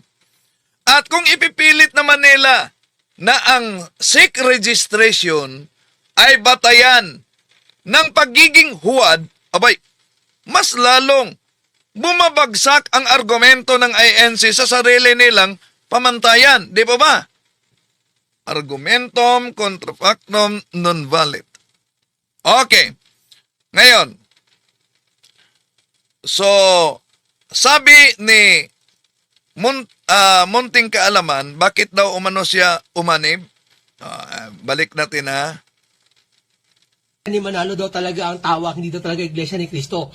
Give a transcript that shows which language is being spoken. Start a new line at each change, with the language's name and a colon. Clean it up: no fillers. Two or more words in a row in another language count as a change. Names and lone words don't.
Filipino: At kung ipipilit naman nila na ang
English: SEC registration
Filipino: ay batayan ng pagiging huwad, abay, mas lalong bumabagsak ang argumento ng INC sa sarili nilang pamantayan. Di ba ba?
Latin: Argumentum contra factum non valid.
Filipino: Okay. Ngayon, so, sabi ni Munting Kaalaman, bakit daw umano siya umanib? Balik natin ha. Ni Manalo daw talaga ang tawag, hindi daw talaga Iglesia ni Cristo.